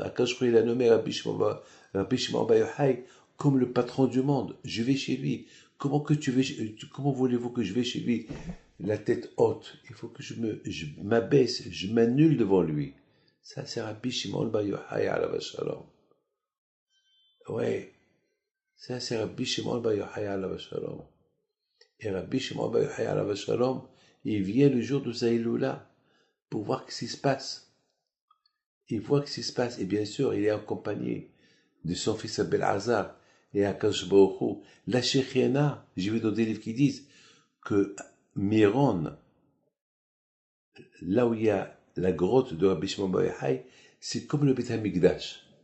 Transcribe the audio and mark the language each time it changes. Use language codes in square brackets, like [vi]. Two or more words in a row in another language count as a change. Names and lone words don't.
[he] הקדוש ברוך הוא, [fr] il a nommé Rabbi Shimon Bar Yochai comme le patron du monde. Je vais chez lui. Comment voulez-vous que je vais chez lui? La tête haute. Il faut que je m'abaisse, je m'annule devant lui. Ça, c'est Rabbi Shimon Bar Yochai, [he] עליו שלום. [fr] Ouais. Ça, c'est Rabbi Shimon Bar Yochai, [he] עליו שלום. [fr] Et Rabbi Shimon Bar Yochai, [he] עליו שלום, [fr] il vient le jour de sa Hiloula pour voir ce qui se passe. Il voit ce qui se passe. Et bien sûr, il est accompagné de son fils Abel-Hazar et [he] הקדוש ברוך הוא. [fr] La Shechiana, j'ai vu dans des livres qui disent que Miron, là où il y a la grotte de Rabbi Shimon Bar Yochai, c'est comme le [he] בית המקדש.